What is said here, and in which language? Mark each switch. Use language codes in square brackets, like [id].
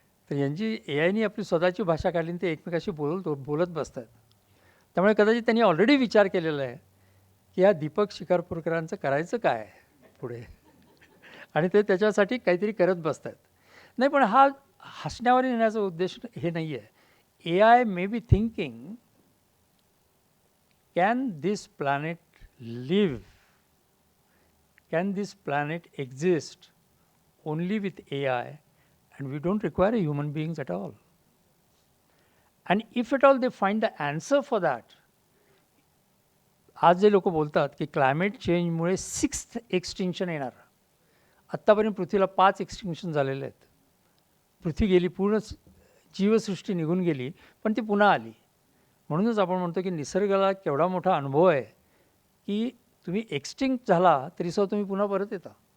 [mr] तर यांची AIनी आपली स्वतःची भाषा काढली आणि ते एकमेकाशी बोलत बसतात. त्यामुळे कदाचित त्यांनी ऑलरेडी विचार केलेला आहे की या दीपक शिकारपूरकरांचं करायचं काय पुढे, आणि ते त्याच्यासाठी काहीतरी करत बसतात. नाही, पण हा हसण्यावर येण्याचा उद्देश हे नाही आहे. [en] AI may be thinking, can this planet live? Can this planet exist only with AI and we don't require human beings at all? And if at all they find the answer for that, [mr] आज जे लोक बोलतात की climate चेंजमुळे 6th extinction येणार. आत्तापर्यंत पृथ्वीला 5 extinction झालेले आहेत. पृथ्वी गेली, पूर्ण जीवसृष्टी निघून गेली, पण ती पुन्हा आली. म्हणूनच आपण म्हणतो की निसर्गाला केवढा मोठा अनुभव आहे की तुम्ही एक्सटिंक्ट झाला तरी सुद्धा तुम्ही पुन्हा परत येता.